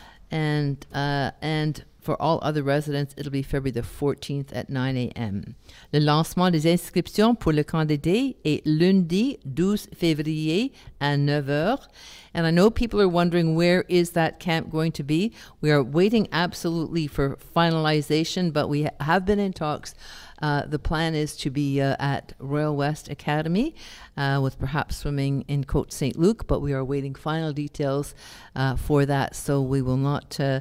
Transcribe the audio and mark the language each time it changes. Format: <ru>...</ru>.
<en>And for all other residents, it'll be February the 14th at 9 a.m.</en> <fr>Le lancement des inscriptions pour le camp d'été est lundi 12 février à 9h.</fr> <en>And I know people are wondering, where is that camp going to be? We are waiting absolutely for finalization, but we have been in talks. The plan is to be at Royal West Academy with perhaps swimming in Côte St. Luc, but we are waiting final details for that, so we will not...</en>